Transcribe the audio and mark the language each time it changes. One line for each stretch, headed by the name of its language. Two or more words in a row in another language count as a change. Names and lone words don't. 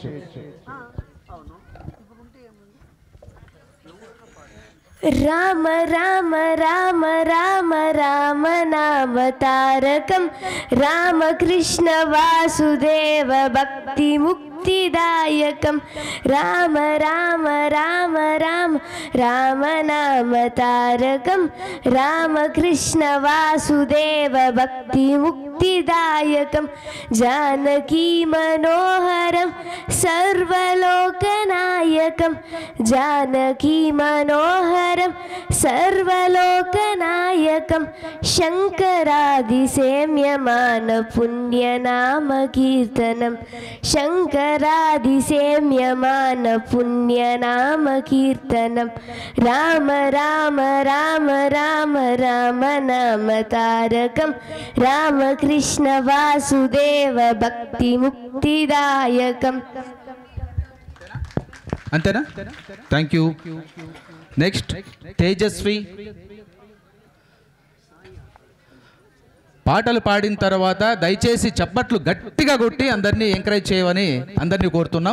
Sanskrit: రామ రామ రామ రామ రామ నామ తారకం రామకృష్ణ వాసుదేవ భక్తి ముక్తిదాయకం రామ రామ రామ రామ రామ నామ తారకం రామకృష్ణ వాసుదేవ భక్తి ముక్తి मुक्तिदायकं जानकी मनोहरं सर्वलोकनायकं जानकी मनोहरं सर्वलोकनायकं शङ्करादिसेव्यमान पुण्यनाम कीर्तनं शङ्करादिसेव्यमान पुण्यनाम कीर्तनं राम राम राम राम राम नाम तारकं रामकृष्ण वासुदेव भक्ति मुक्तिदायकं.
Telugu: అంతేనా?
English: thank you.
Telugu: నెక్స్ట్ తేజస్వి. పాటలు పాడిన తర్వాత దయచేసి చప్పట్లు గట్టిగా కొట్టి అందరినీ ఎంకరేజ్ చేయమని అందరినీ కోరుతున్నాం.